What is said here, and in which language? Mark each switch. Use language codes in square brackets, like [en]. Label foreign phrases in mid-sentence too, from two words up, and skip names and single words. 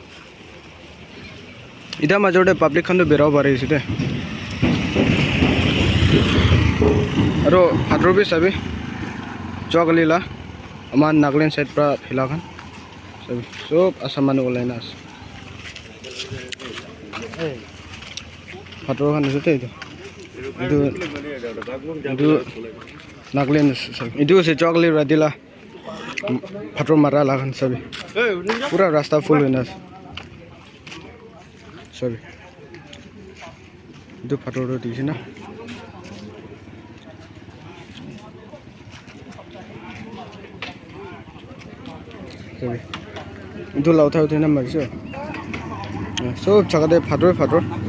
[nag] ida majorde public khan to berao pare ase de aro hadro bi sabi chokli la aman Nagaland side pra phila khan sabi sob Assam manu gole na ase Phator khan ase te edu Nagaland edu ase chokli radila phator mara la khan sabi pura rasta full hoina ase sabi edu phator ro dise na sabi edu la uthai na marise sob chagade phator